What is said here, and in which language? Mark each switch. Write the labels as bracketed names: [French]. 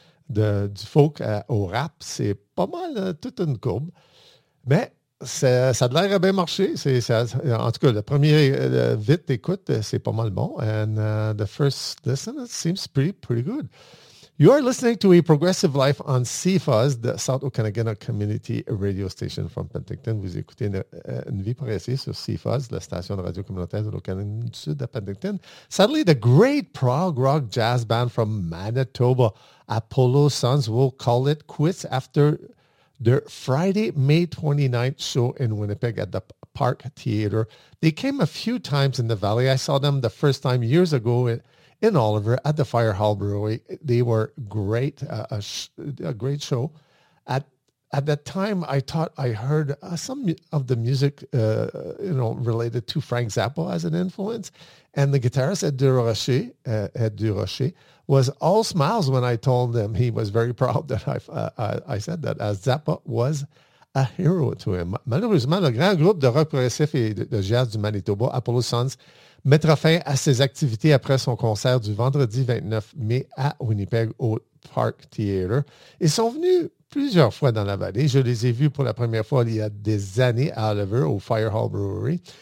[French] Du folk au rap, c'est pas mal, toute une courbe. Mais ça a l'air à bien marcher. En tout cas, le premier vite écoute, c'est pas mal bon. [English] And the first listen, it seems pretty good. You are listening to A Progressive Life on CFUS, the South Okanagan Community Radio Station from Penticton. [French] Vous écoutez une vie progressive sur CFUS, la station de radio communautaire de l'Okanagan du Sud de Penticton. [English] Suddenly, the great prog rock jazz band from Manitoba, Apollo Sons, will call it quits after their Friday, May 29th show in Winnipeg at the Park Theater. They came a few times in the valley. I saw them the first time years ago in Oliver at the Fire Hall Brewery. They were great, a great show. At that time, I thought I heard some of the music, related to Frank Zappa as an influence. And the guitarist, Ed Durocher, was all smiles when I told him. He was very proud that I said that, as Zappa was a hero to him. [French] Malheureusement, le grand groupe de rock progressif et de jazz du Manitoba, Apollo Sons, mettra fin à ses activités après son concert du vendredi 29 mai à Winnipeg au Park Theater. Ils sont venus plusieurs fois dans la vallée. Je les ai vus pour la première fois il y a des années à Oliver, au Fire Hall Brewery.